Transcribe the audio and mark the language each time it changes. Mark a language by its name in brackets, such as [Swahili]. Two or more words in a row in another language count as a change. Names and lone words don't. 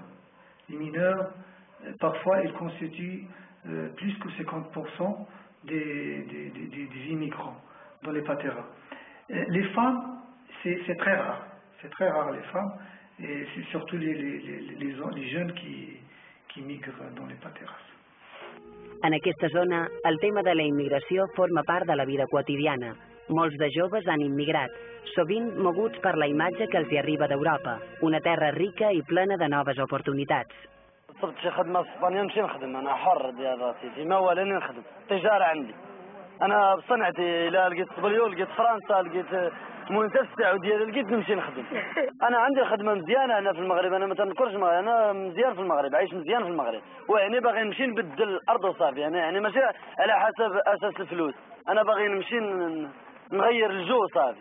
[French] Les mineurs, parfois, ils constituent plus que 50% des immigrants dans les pateras. Les femmes, c'est très rare. C'est très rare les femmes, et c'est surtout les jeunes qui migrent dans les pateras. [Catalan] En aquesta zona, el tema de la immigració forma part de la vida quotidiana. Molts de joves han immigrat, sovint moguts per la imatge que els hi arriba d'Europa, una terra rica i plena de noves oportunitats. [Arabic] صرت شي خدمة في اسبانيا نمشي نخدم، أنا حر ديال راسي ديما ولا نخدم، تجارة عندي. أنا بصنعتي إلا لقيت سبليو لقيت فرنسا لقيت المنتفع ديالي لقيت نمشي نخدم. أنا عندي خدمة مزيانة هنا في المغرب، أنا ما تنكرش أنا مزيان في المغرب، عايش مزيان في المغرب، ويعني باغي نمشي نبدل الأرض وصافي، يعني ماشي على حسب أساس الفلوس، أنا باغي نمشي نغير الجو صافي.